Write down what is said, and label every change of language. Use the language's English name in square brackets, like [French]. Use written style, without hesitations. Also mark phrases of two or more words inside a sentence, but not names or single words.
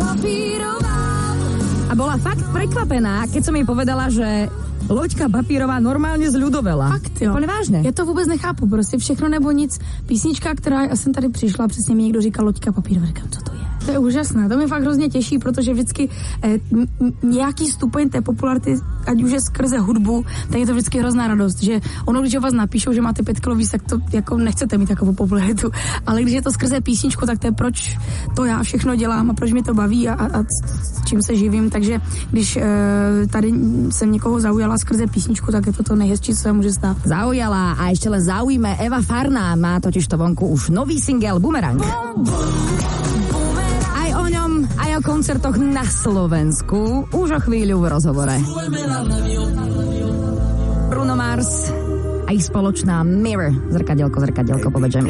[Slovak] A bola fakt prekvapená, keď som jej povedala, že Loďka Papírová normálně zľudovela. [Czech] Fakt, jo. Úplně vážně. Já to vůbec nechápu, prostě všechno nebo nic. Písnička, která, já jsem tady přišla, přesně mi někdo říkal Loďka Papírová, říkám, co to je? To je úžasné, to mě fakt hrozně těší, protože vždycky nějaký stupeň té popularity, ať už je skrze hudbu, tak je to vždycky hrozná radost, že ono, když o vás napíšou, že máte 5 kilo víc, tak to jako nechcete mít takovou popularitu, ale když je to skrze písničku, tak to je proč to já všechno dělám a proč mi to baví a čím se živím, takže když tady jsem někoho zaujala skrze písničku, tak je to nejhezčí, co se může stát. [Slovak] Zaujala a ešte len zaujíme, Eva Farná má totiž to vonku už nový single Bumerang. O ňom aj o koncertoch na Slovensku už o chvíľu v rozhovore. Bruno Mars a ich spoločná Mirror, zrkadielko, povedže mi.